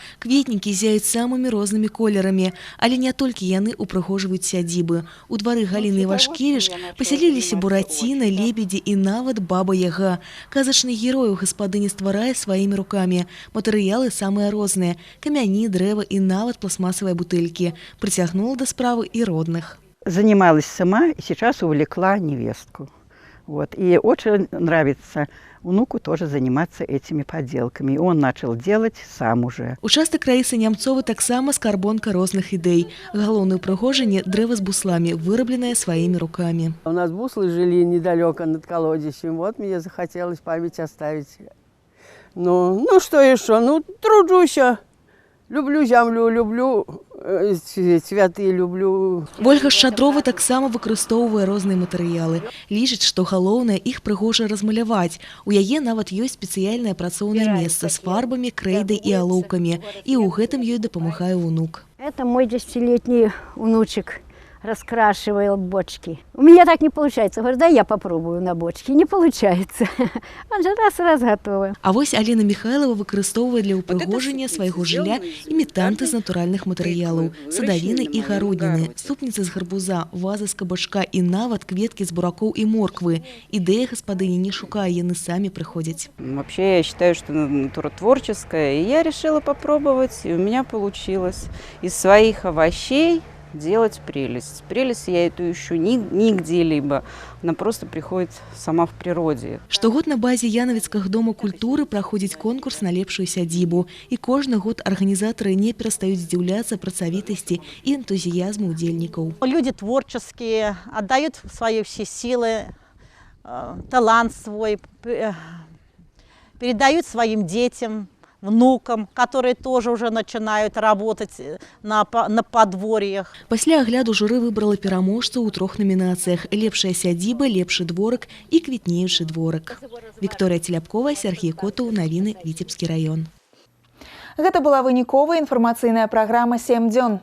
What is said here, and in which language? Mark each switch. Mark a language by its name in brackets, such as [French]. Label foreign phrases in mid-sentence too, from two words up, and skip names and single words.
[Belarusian] Кветнікі зяюць самымі рознымі колерамі, але не толькі яны упрыгожваюць сядзібы. У двары Галіны Івашкевіч пасяліліся бураціна, лебедзі і нават баба-яга. Казачны герой у гаспадыні стварае сваімі рукамі. Матэрыялы самыя розныя – камяні, дрэва і нават пластмасавыя бутэлькі. Прыцягнула да справы і родных. [Russian] Занималась сама и сейчас увлекла невестку. Вот. И очень нравится внуку тоже заниматься этими поделками. И он начал делать сам уже. [Belarusian] Участак Раисы Нямцовой таксама скарбонка розных ідэй. Галоўнае ўпрыгожанне – дрэва з бусламі, вырабленае сваімі рукамі. [Russian] У нас буслы жили недалеко над колодищем. Вот мне захотелось память оставить. Ну что еще? Ну, тружусь. Люблю землю, люблю цвяты, люблю. [Belarusian] Вольга Шчадрова таксама выкарыстоўвае розныя матэрыялы. Лічыць, што галоўнае іх прыгожа размаляваць. У яе нават ёсць спецыяльнае працоўнае месца з фарбамі, крэйдай і алоўкамі. І ў гэтым ёй дапамагае ўнук. [Russian] Это мой 10-летний внучек раскрашивал бочки. У меня так не получается. Говорю, да я попробую на бочке. Не получается. Он же раз готовы. [Belarusian] А вось Алена Михайлова выкарыстоўвае для ўпрыгожання свайго жылля імітанты з натуральных матэрыялаў, садавіны і гародніны, супніцы з гарбуза, вазы з кабачка і нават кветкі з буракоў і морквы. Ідэя гаспадыні не шукае, яны самі прыходзяць. [Russian] Вообще я считаю, что натура творческая, и я решила попробовать, и у меня получилось. Из своих овощей делать прелесть. Прелесть я эту ищу нигде-либо. Она просто приходит сама в природе. [Belarusian] Штогод на базе Янавіцкага дома культуры праходзіць конкурс на лепшую сядзібу. І кожны год арганізатары не перастаюць здзіўляцца працавітасці і энтузіязму удзельнікаў. [Russian] Люди творческие, отдают свои все силы, талант свой, передают своим детям, внукам, которые тоже уже начинают работать на подворьях. [Belarusian] Пасля агляду журы выбрала пераможцаў у 3 номінацыях: лепшая сядзіба, лепшы дворык і квітнеючы дворык. Вікторыя Теляпкова, Сергей Котаў, навіны Віцебскі раён. Гэта была выніковая інфармацыйная праграма «7 дзён».